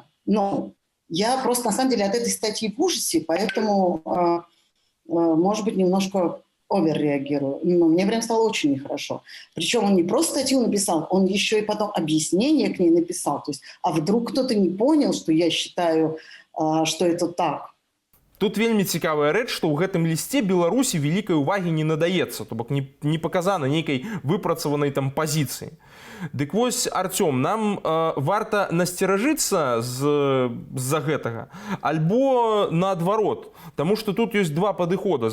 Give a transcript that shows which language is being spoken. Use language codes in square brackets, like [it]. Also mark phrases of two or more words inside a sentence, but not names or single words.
[ru] Но я просто, на самом деле, от этой статьи в ужасе, поэтому, может быть, немножко оверреагирую. Но мне прям стало очень нехорошо. Причем он не просто статью написал, он еще и потом объяснение к ней написал. То есть, а вдруг кто-то не понял, что я считаю, что это так. [be] Тут вельмі цікавая рэч, што ў гэтым лісце Беларусі вялікай увагі не надаецца, то бок не паказана нейкай выпрацаванай там пазіцыі. Дык вось, Артём, нам варта насцеражыцца з-за гэтага, альбо наадварот, таму што тут ёсць два падыхода.